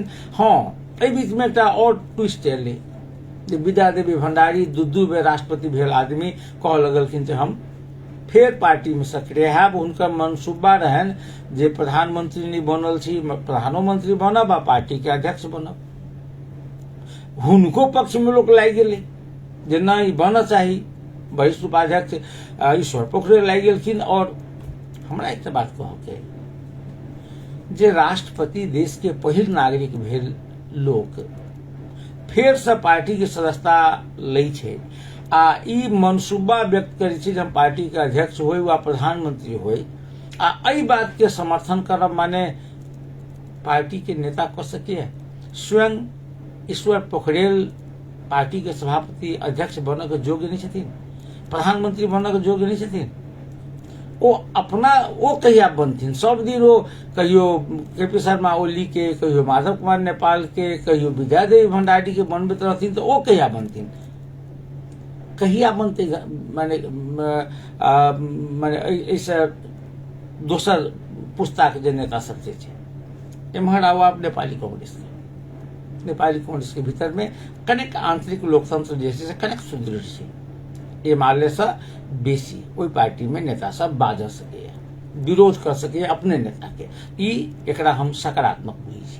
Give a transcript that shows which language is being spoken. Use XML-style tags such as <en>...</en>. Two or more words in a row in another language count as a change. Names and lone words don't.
<mai>हाँ, एहि बीच में एकटा और ट्विस्ट एलै, विद्या देवी भंडारी दू बेर राष्ट्रपति भेल आदमी कह लगलखिन जे हम फेर पार्टी में सक्रिय हैब। हुनकर मनसूबा रहन जे प्रधानमंत्री नहीं बनल छी, प्रधानमंत्री बनब आ पार्टी के अध्यक्ष बनब। हुनको पक्ष में लोग लागि गेलै जे नहीं बनना चाही, वरिष्ठ उपाध्यक्ष ईश्वर पोखरेल लागि गेलखिन। और हमरा एक बात कहके जे राष्ट्रपति देश के पहिल नागरिक भेल लोक फेर से पार्टी के सदस्यता लै छै आ ई मनसूबा व्यक्त करै छै जे हम पार्टी के अध्यक्ष होय वा प्रधानमंत्री होय, आ एहि बात के समर्थन करब माने पार्टी के नेता कह सके। स्वयं ईश्वर पोखरेल पार्टी के सभापति अध्यक्ष बनने के योग्य नहीं छथिन, प्रधानमंत्री बनने के योग्य नहीं छथिन। ओ अपना ओ कहिया बनथिन, सब दिन ओ कहियो केपी शर्मा ओली के, कहियो माधव कुमार नेपाल के, कहियो विद्या देवी भंडारी के बनबैत रहथिन, तो ओ कहिया बनथिन, कहिया बनते। माने ऐसे दोसर पुस्ता के जे नेता सब छै, एम्हर आउ आप नेपाली कांग्रेस के भीतर में कनेक आंतरिक लोकतंत्र जे छै से कनेक सुदृढ़ छै, एमाले से बेसी ओई पार्टी में नेता सब बाज सके, विरोध कर सके अपने नेता के, ई एकरा हम सकारात्मक बुझै छी।</mai>